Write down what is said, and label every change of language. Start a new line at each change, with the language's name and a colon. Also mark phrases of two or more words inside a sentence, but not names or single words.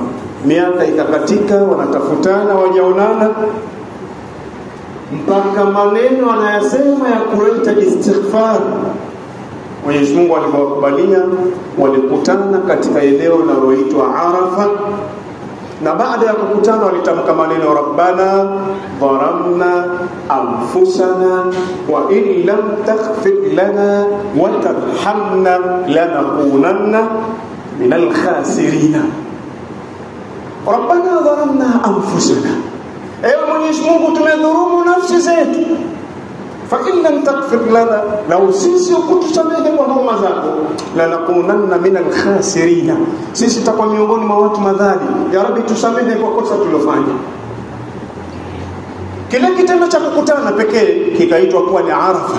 Swahili: Miaka ikakatika, wanatafutana wajaonana, mpaka maneno anayasema ya kuleta istighfar Mwenyezi Mungu alipowakubalia, walikutana katika eneo linaloitwa Arafa. Na baada ya kukutana walitamka maneno
Arabic: ربنا ظلمنا أنفسنا وإن لم تغفر لنا وترحمنا لنكونن من الخاسرين. ربنا ظلمنا أنفسنا,
Swahili: ewe Mwenyezi Mungu tumedhulumu nafsi zetu,
Arabic: فإن لم تغفر لنا,
Swahili: law sisi ukutusamehe kwa huruma zako,
Arabic: لنكونن من الخاسرين,
Swahili: sisi tutakuwa miongoni mwa watu madhali.
Arabic: يا ربي
Swahili: tusamehe kwa kosa tulilofanya. Kile kitendo cha kukutana pekee kikaitwa kuwa ni Arafa.